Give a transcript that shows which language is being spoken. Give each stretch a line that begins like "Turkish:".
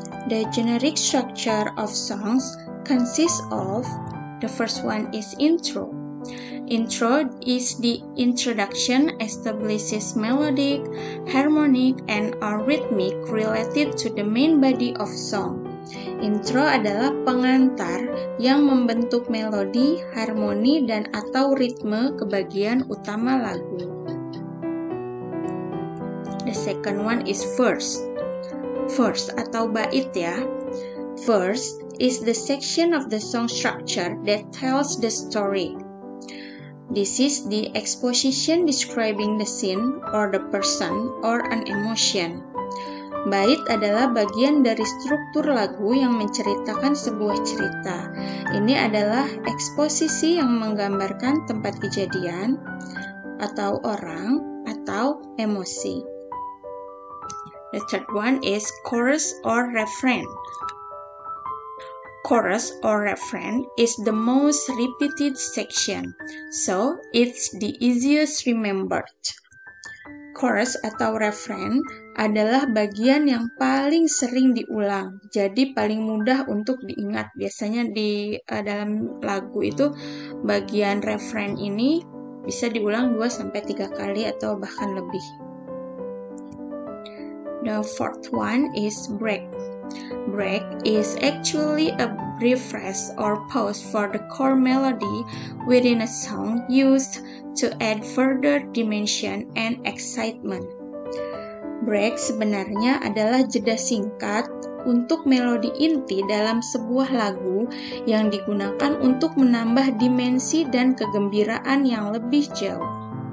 English: The generic structure of songs consists of, the first one is intro. Intro is the introduction, establishes melodic, harmonic, and rhythmic related to the main body of song.
Indonesian: Intro adalah pengantar yang membentuk melodi, harmoni, dan atau ritme ke bagian utama lagu.
English: The second one is verse. Verse
Indonesian: atau bait ya.
English: Verse is the section of the song structure that tells the story. This is the exposition describing the scene or the person or an emotion.
Indonesian: Bait adalah bagian dari struktur lagu yang menceritakan sebuah cerita. Ini adalah eksposisi yang menggambarkan tempat kejadian, atau orang, atau emosi.
English: The third one is chorus or refrain. Chorus or refrain is the most repeated section, so it's the easiest remembered.
Indonesian: Chorus atau refrain adalah bagian yang paling sering diulang, jadi paling mudah untuk diingat. Biasanya di dalam lagu itu bagian refrain ini bisa diulang 2-3 kali atau bahkan lebih.
English: The fourth one is break. Break is actually a brief rest or pause for the core melody within a song used to add further dimension and excitement.
Indonesian: Break sebenarnya adalah jeda singkat untuk melodi inti dalam sebuah lagu yang digunakan untuk menambah dimensi dan kegembiraan yang lebih jauh.